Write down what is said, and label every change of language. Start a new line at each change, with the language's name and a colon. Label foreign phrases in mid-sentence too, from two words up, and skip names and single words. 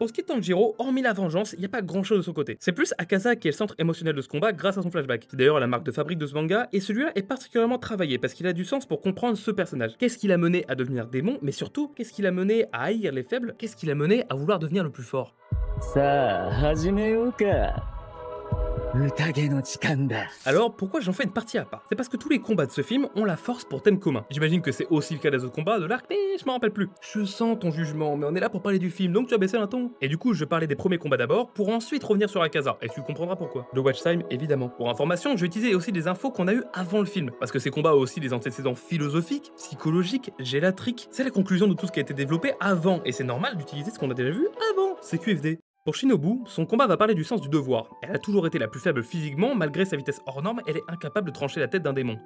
French: Pour ce qui est de Tanjiro, hormis la vengeance, il n'y a pas grand chose de son côté. C'est plus Akaza qui est le centre émotionnel de ce combat grâce à son flashback. C'est d'ailleurs la marque de fabrique de ce manga et celui-là est particulièrement travaillé parce qu'il a du sens pour comprendre ce personnage. Qu'est-ce qui l'a mené à devenir démon, mais surtout, qu'est-ce qui l'a mené à haïr les faibles, qu'est-ce qui l'a mené à vouloir devenir le plus fort.
Japanese: さあ始めようか。宴の時間だ。
French: Alors pourquoi j'en fais une partie à part? C'est parce que tous les combats de ce film ont la force pour thème commun. J'imagine que c'est aussi le cas des autres combats de l'arc, mais je m'en rappelle plus. Je sens ton jugement, mais on est là pour parler du film, donc tu as baissé un ton. Et du coup, je vais parler des premiers combats d'abord, pour ensuite revenir sur Akaza, et tu comprendras pourquoi. Le
English: watch time,
French: évidemment. Pour information, je vais utiliser aussi des infos qu'on a eues avant le film, parce que ces combats ont aussi des antécédents philosophiques, psychologiques, gélatriques. C'est la conclusion de tout ce qui a été développé avant, et c'est normal d'utiliser ce qu'on a déjà vu avant. C'est QFD. Pour Shinobu, son combat va parler du sens du devoir. Elle a toujours été la plus faible physiquement, malgré sa vitesse hors norme, elle est incapable de trancher la tête d'un démon.